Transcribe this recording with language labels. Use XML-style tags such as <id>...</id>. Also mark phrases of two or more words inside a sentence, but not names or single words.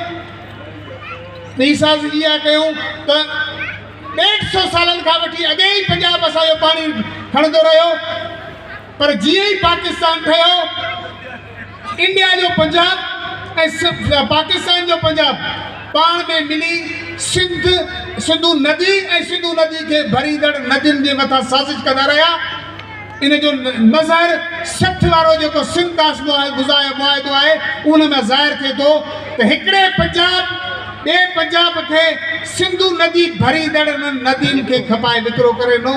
<sd>ॿी साज़िश इहा कयूं त 150 सालनि खां वठी अॻे ई पंजाब असांजो पाणी खणंदो रहियो पर जीअं ई पाकिस्तान ठहियो इंडिया जो पंजाब पाकिस्तान जो पंजाब पाण में मिली सिंधु नदी ऐं सिंधु नदी के भरीदड़ नदियुनि जे मथां साज़िश कंदा रहिया। इन जो मज़हर 60 वारो जेको सिंध दास मुआहिदो आहे उन में ज़ाहिर थिए थो त हिकिड़े पंजाब ॿिए पंजाब खे सिंधु नदी भरीदड़ नदियुनि खे खपाए विकिरो करे ॾिनो।</sd>